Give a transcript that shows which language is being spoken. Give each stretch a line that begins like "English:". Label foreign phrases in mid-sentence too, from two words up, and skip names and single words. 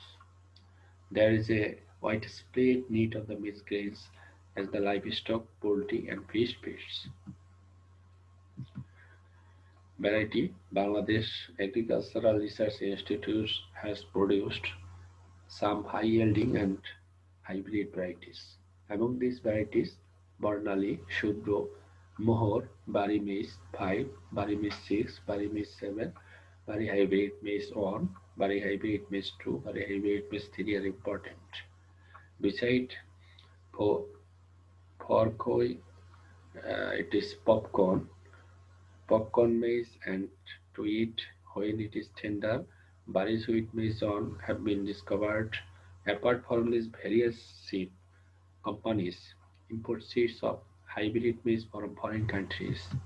English: There is a widespread need of the maize grains as the livestock, poultry, and fish feeds. Variety. Bangladesh Agricultural Research Institute has produced some high-yielding and hybrid varieties. Among these varieties, Barnali, Shudro, Mohor, Bari Maize 5, Bari Maize 6, Bari Maize 7, Bari Hybrid Maize 1, Bari Hybrid Maize 2, Bari Hybrid Maize 3 are important. Beside for koi, it is popcorn maize, and to eat when it is tender. Bari sweet maize on have been discovered. Apart from these various seed companies import seeds of hybrid maize from foreign countries.